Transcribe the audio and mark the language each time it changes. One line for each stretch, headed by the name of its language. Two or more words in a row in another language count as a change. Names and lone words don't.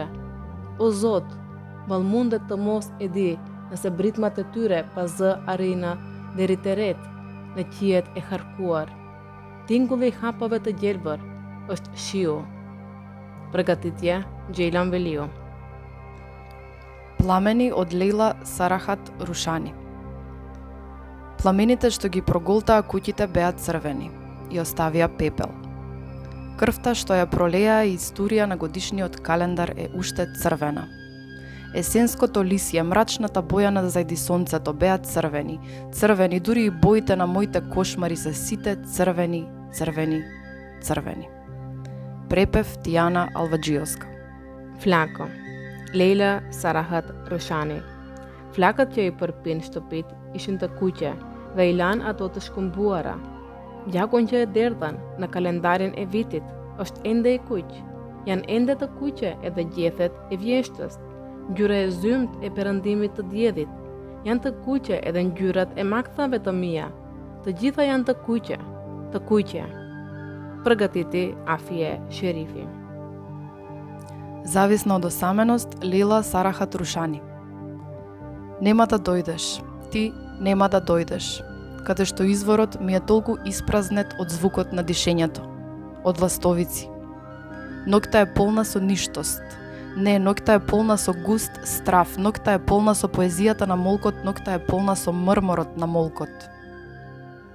Albanian: O Zot, vallmundet të mos e di nëse britmat e tyre pas zë arrijnë deri te ret në qiet e harkuar. Tingulli i hapave të gjelbër është shiu. Përgatitje Gjejlan Veliu.
Macedonian: Пламени од Лейла Сарахат Рушани. Пламените што ги проголтаа куќите беа црвени и оставија пепел. Крвта што ја пролеа и историја на годишниот календар е уште црвена. Есенското лисје, мрачната боја на зајди сонцето беа црвени. Црвени, дури и боите на моите кошмари се сите црвени, црвени, црвени. Препев Тијана Алваџиовска.
Albanian: Flako. Leila Sarahat Roshani. Flakët që i përpin shtëpit ishin të kuqe dhe i lan ato të shkëmbuara. Gjakun që e derdhan në kalendarin e vitit është ende i kuq. Janë ende të kuqe edhe gjethet e vjeshtës. Ngjyra e zymt e perëndimit të diellit. Janë të kuqe edhe ngjyrat e makthave të mia. Të gjitha janë të kuqe, të kuqe. Përgatiti Afie Sherifi.
Macedonian: Зависна од осаменост, Лейла Сарахат Рушани. Нема да дојдеш, ти нема да дојдеш, каде што изворот ми е толку испразнет од звукот на дишењето, од ластовици. Ноќта е полна со ништост. Не, ноќта е полна со густ страф, ноќта е полна со поезијата на молкот, ноќта е полна со мрморот на молкот.